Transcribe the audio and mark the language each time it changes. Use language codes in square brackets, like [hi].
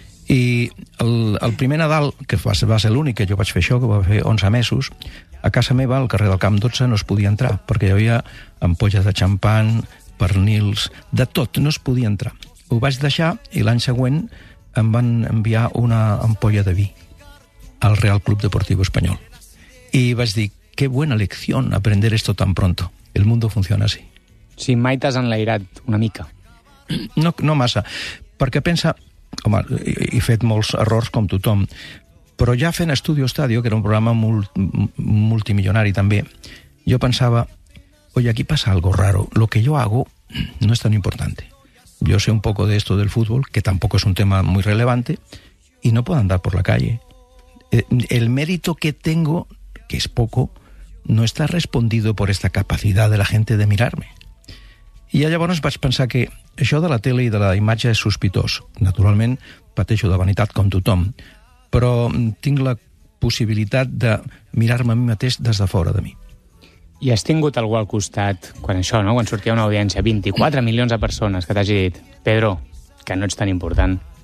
[ca] I el primer Nadal, que va ser l'únic que jo vaig fer això, que va fer 11 mesos, a casa meva, al carrer del Camp 12, no es podia entrar, perquè hi havia ampolles de xampan, pernils, de tot, no es podia entrar. Ho vaig deixar i l'any següent em van enviar una ampolla de vi al Real Club Deportivo Espanyol. I vaig dir, [es] qué buena lección aprender esto tan pronto. El mundo funciona así. [ca] Si mai t'has enlairat una mica. No massa. Perquè pensa, home, he fet molts errors com tothom, però ja fent Estudio Estadio, que era un programa multimillonari també, jo pensava, [es] oye, aquí pasa algo raro. Lo que yo hago no es tan importante. Yo sé un poco de esto del fútbol, que tampoco es un tema muy relevante, y no puedo andar por la calle. El mérito que tengo, que es poco, no està respondido por esta capacidad de la gente de mirarme. [ca] I llavors vaig pensar que això de la tele i de la imatge és sospitós. Naturalment, pateixo de vanitat com tothom, però tinc la possibilitat de mirar-me a mi mateix des de fora de mi. I has tingut algú al costat quan això, no?, quan sortia una audiència, 24 milions de persones, que t'hagi dit, Pedro, que no ets tan important?